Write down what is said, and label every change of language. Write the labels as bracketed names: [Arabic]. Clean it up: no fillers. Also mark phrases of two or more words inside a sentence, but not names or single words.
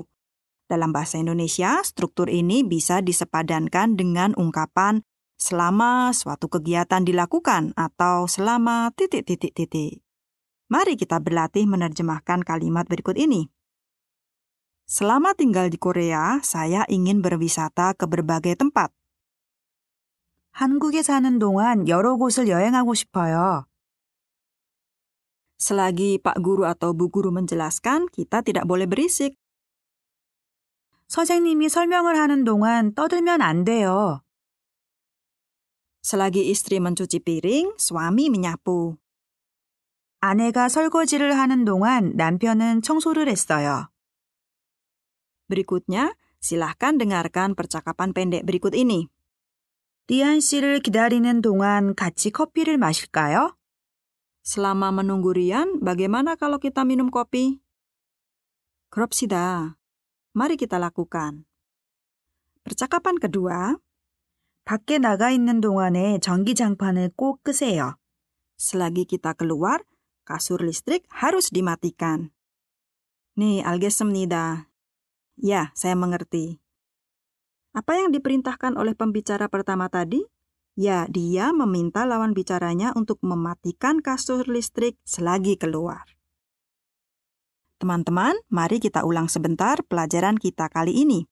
[Indonesian] Dalam bahasa Indonesia, struktur ini bisa disepadankan dengan ungkapan selama suatu kegiatan dilakukan atau selama ... Mari kita berlatih menerjemahkan kalimat berikut ini. Selama tinggal di Korea, saya ingin berwisata ke berbagai tempat. [Korean] 한국에 사는 동안 여러 곳을 여행하고 싶어요. [Indonesian] Selagi Pak Guru atau Bu Guru menjelaskan, kita tidak boleh berisik. [Korean] 선생님이 설명을 하는 동안 떠들면 안 돼요. [Indonesian] Selagi istri mencuci piring, suami menyapu. [Korean] 아내가 설거지를 하는 동안 남편은 청소를 했어요. [Indonesian] Berikutnya, silahkan dengarkan percakapan pendek berikut ini. [Korean] 리안 씨를 기다리는 동안 같이 커피를 마실까요? [Indonesian] Selama menunggu Rian, bagaimana kalau kita minum kopi? 그럽시다. Mari kita lakukan. Percakapan kedua, [Korean] 밖에 나가 있는 동안에 전기장판을 꼭 끄세요. [Indonesian] selagi kita keluar, kasur listrik harus dimatikan. [Korean] 네, 알겠습니다. [Indonesian] Ya, saya mengerti. Apa yang diperintahkan oleh pembicara pertama tadi? Ya, dia meminta lawan bicaranya untuk mematikan kasur listrik selagi keluar. Teman-teman, mari kita ulang sebentar pelajaran kita kali ini.